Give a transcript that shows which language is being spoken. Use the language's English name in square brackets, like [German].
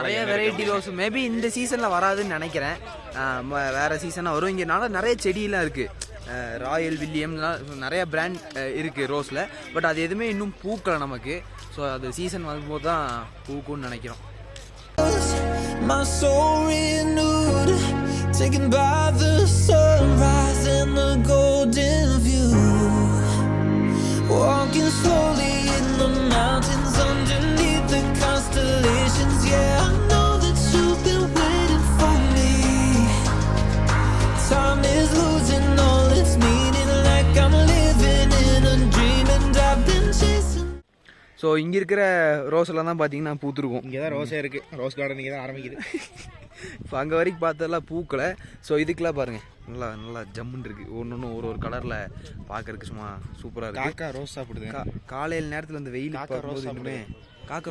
[Tamil] நிறைய variety rose maybe இந்த சீசன்ல வராதுன்னு நினைக்கிறேன். வேற சீசனா வரும். இங்கனால நிறைய செடியெல்லாம் இருக்கு. ராயல் வில்லியம் நிறைய பிராண்ட் இருக்கு ரோஸ்ல. பட் அது எதுவுமே இன்னும் பூக்கலை நமக்கு. ஸோ அது சீசன் வரும்போது தான் பூக்கும்னு நினைக்கிறோம். [English] My soul renewed, taken by the sunrise and the golden view, walking slowly in the mountains underneath the constellations. Yeah, I know that you've been waiting for me. Time is losing all its meaning, like I'm living in a dream and I've been chasing. [Tamil] So இங்கே இருக்கிற rose எல்லாம் தான் பார்த்தீங்கன்னா பூத்துருக்கும். இங்கே தான் ரோஸே இருக்குது, rose garden இங்கே தான் ஆரம்பிக்குது. இப்போ அங்கே வரைக்கும் பார்த்ததெல்லாம் பூக்களை. ஸோ இதுக்கெல்லாம் பாருங்கள் நல்லா நல்லா ஜம்முன்னு இருக்குது. ஒன்று ஒரு கலரில் பார்க்கறதுக்கு சும்மா சூப்பராக இருக்குது. காக்கா ரோஸ் சாப்பிடுது காலையில் நேரத்தில் அந்த வெயில் பார்க்கும்போது இன்னுமே காக்கா